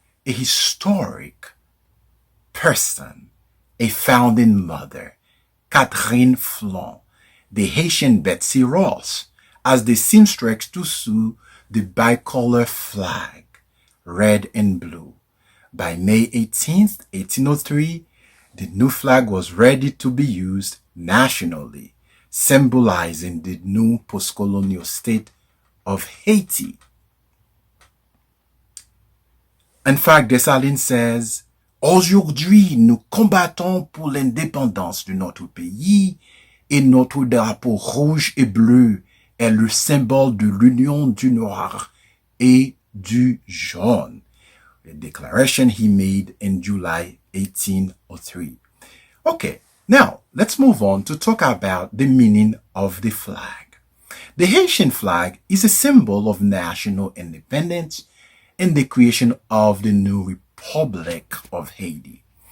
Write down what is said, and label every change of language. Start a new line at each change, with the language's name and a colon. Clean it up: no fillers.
English: a historic person, a founding mother, Catherine Flon, the Haitian Betsy Ross, as the seamstress to sew the bicolor flag, red and blue. By May 18th, 1803, the new flag was ready to be used nationally, symbolizing the new post-colonial state of Haiti. In fact, Dessalines says,
French: aujourd'hui, nous combattons pour l'indépendance de notre pays et notre drapeau rouge et bleu est le symbole de l'union du noir et du jaune.
English: A declaration he made in July 1803. Okay, now let's move on to talk about the meaning of the flag. The Haitian flag is a symbol of national independence and the creation of the new Republic of Haiti.